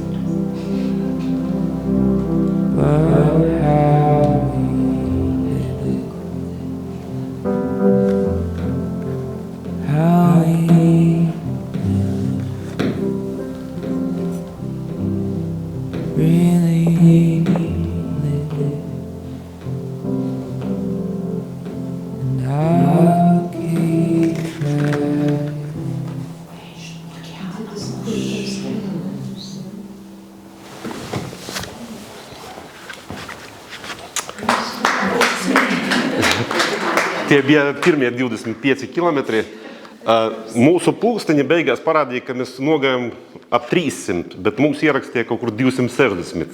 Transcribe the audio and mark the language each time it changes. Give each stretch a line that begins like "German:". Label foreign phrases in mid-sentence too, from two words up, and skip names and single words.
English: But how we live, how we really live. And I'll keep trying.
Latvian: Tie bija pirmie 25 kilometri. Mūsu pulksteņi beigās parādīja, ka mēs nogājām ap 300, bet mums ierakstīja kaut kur 260.